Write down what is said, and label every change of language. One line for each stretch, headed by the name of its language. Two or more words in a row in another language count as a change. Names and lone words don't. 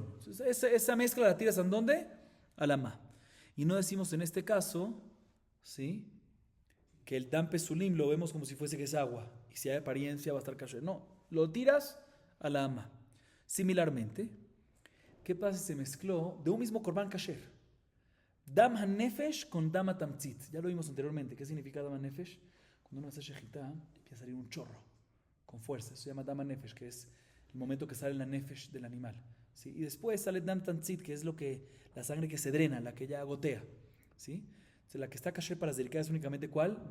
Spanish: Esa mezcla la tiras ¿en dónde? A la ma. Y no decimos en este caso, ¿sí? Que el
Hebrew: דם פסולים
Spanish: lo vemos como si fuese que es agua. Y si hay apariencia va a estar kasher. No, lo tiras a la ama. Similarmente, ¿qué pasa si se mezcló de un mismo
Hebrew: קרבן כשר? דם הנפש con דם התמצית.
Spanish: Ya lo vimos anteriormente. ¿Qué significa
Hebrew: דם הנפש?
Spanish: Cuando uno hace shejitá, empieza a salir un chorro con fuerza. Eso se llama
Hebrew: דם הנפש,
Spanish: que es el momento que sale la nefesh del animal. ¿Sí? Y después sale
Hebrew: דם תמצית,
Spanish: que es la sangre que se drena, la que ya gotea. ¿Sí? Entonces, la que está kasher para Zerika es únicamente ¿cuál?